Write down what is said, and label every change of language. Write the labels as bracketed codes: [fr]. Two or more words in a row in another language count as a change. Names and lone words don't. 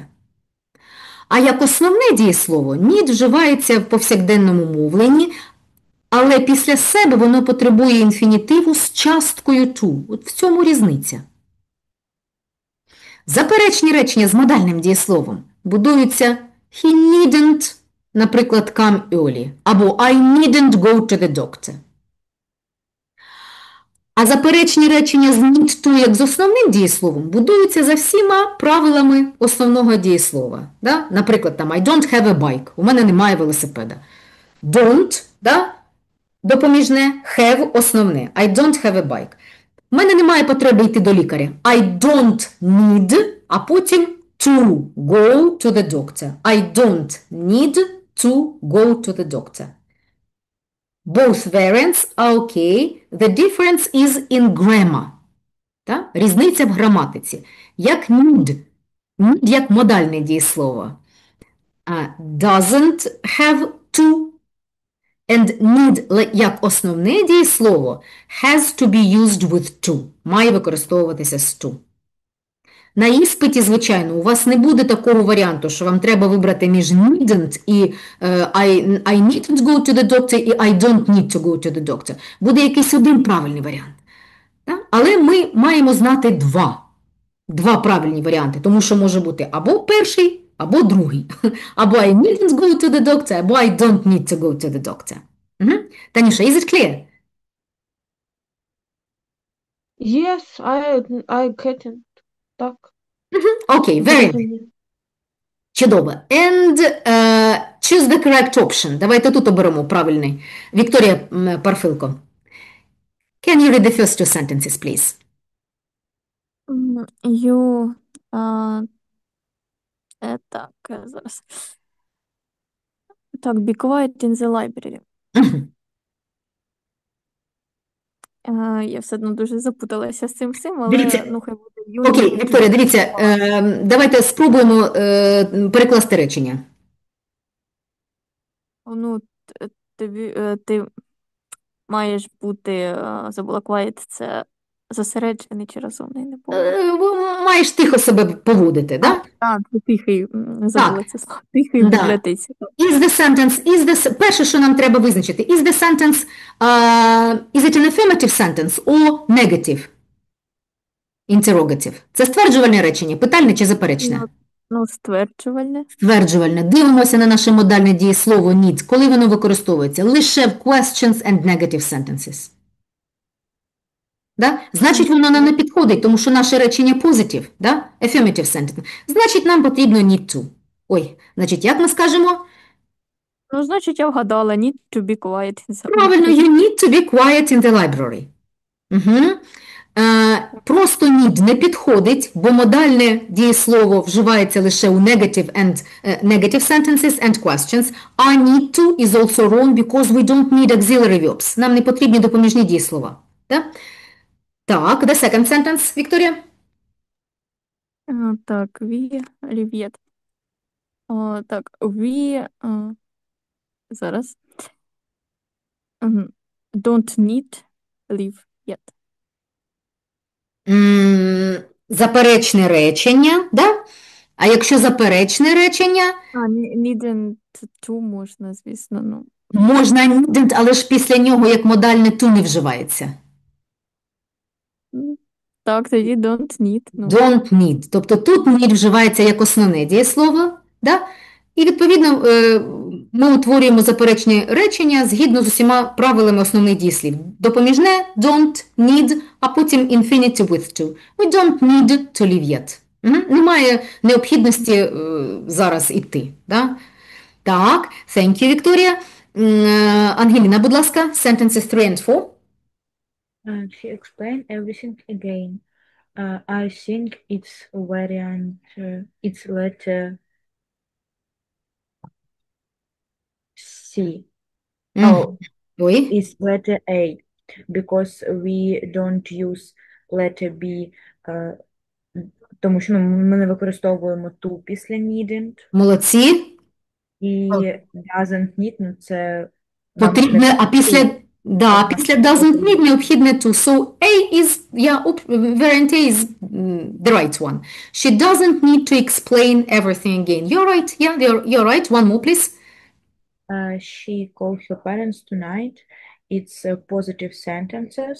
[uk] А як основне дієслово need вживається в повсякденному мовленні, але після себе воно потребує інфінітиву з часткою to. От в цьому різниця. Заперечні речення з модальним дієсловом будуються [en] he needn't, [uk] наприклад, [en] come early, або I needn't go to the doctor. [uk] А заперечні речення з need to, як з основним дієсловом, будуються за всіма правилами основного дієслова. Да? Наприклад, там [en] I don't have a bike, [uk] у мене немає велосипеда. Don't, да? Допоміжне, have основне. [en] I don't have a bike. [uk] У мене немає потреби йти до лікаря. [en] I don't need, [uk] а потім [en] to go to the doctor. I don't need to go to the doctor. Both variants are okay. The difference is in grammar. [uk] Та? Різниця в граматиці. Як need, need як модальне дієслово. [en] Doesn't have to. And need [uk] як основне дієслово [en] has to be used with to. [uk] Має використовуватися з to. На іспиті, звичайно, у вас не буде такого варіанту, що вам треба вибрати між needn't і [en] I needn't go to the doctor [uk] і [en] I don't need to go to the doctor. [uk] Буде якийсь один правильний варіант. Але ми маємо знати два правильні варіанти, тому що може бути або перший, або другий. [en] Або I needn't go to the doctor, або I don't need to go to the doctor. Таніша, is it clear? Yes, I get it. Так. Okay, very good. Чудово. And choose the correct option. [uk] Давайте тут оберемо правильний. Вікторія Парфилко. [en] Can you read the first two sentences, please? You, [uk] так, зараз. Так, [en] be quiet in the library. [uk] Я все одно дуже запуталася з цим всім, але Дивіться. ну хай буде you. Окей, Вікторія, дивіться, давайте спробуємо перекласти речення. Ну, ти маєш бути, забула quiet, це зосереджений чи розумний, не пам'ятаю. Маєш тихо себе поводити, да? Так, тихий, забула це слово. Тихий в Да. бібліотеці. [en] Is the sentence, [uk] перше, що нам треба визначити, [en] is the sentence, is it an affirmative sentence or negative? Interrogative. [uk] Це стверджувальне речення, питальне чи заперечне? Ну, стверджувальне. Стверджувальне. Дивимося на наше модальне дієслово need. Коли воно використовується? Лише в [en] questions and negative sentences. [uk] Да? Значить, воно нам не підходить, тому що наше речення positive, да? [en] Affirmative sentence. [uk] Значить, нам потрібно need to. Ой, значить, як ми скажемо? Ну, значить, я вгадала. [en] Need to be quiet in the [uk] Правильно, [en] library. you need to be quiet in the library. [uk] Угу. Просто need не підходить, бо модальне дієслово вживається лише у [en] negative sentences and questions. I need to is also wrong because we don't need auxiliary verbs. [uk] Нам не потрібні допоміжні дієслова. Да? Так, [en] the second sentence, [uk] Вікторія. Так, [en] we live yet. Так, we зараз. Don't need live yet. [uk] Заперечне речення, да? А якщо заперечне речення, [en] Needn't to [uk] можна, звісно, ну. можна needn't, але ж після нього як модальне to не вживається. Так, тоді [en] don't need. [uk] Ну. [en] Don't need. [uk] Тобто тут need вживається як основне дієслово, да? І відповідно ми утворюємо заперечні речення згідно з усіма правилами основних дієслів. Допоміжне [en] don't need, а потім infinitive with to. We don't need to live yet. [uk] Немає необхідності зараз іти. Да? Так, [en] thank you, [uk] Вікторія. Ангеліна, будь ласка, [en] sentences 3 and 4. She explained everything again. I think it's variant, it's letter C. Oh, [uk] Ой. [en] it's letter A because we don't use letter B, [uk] тому що ми не використовуємо to після [en] needn't. [uk] Молодці. [en] І doesn't need, [uk] ну це Потрібне, а після [en] doesn't need [uk] необхідне to. [en] So A is, variant A is the right one. She doesn't need to explain everything again. You're right, you're right. One more, please. She called her parents tonight. It's positive sentences.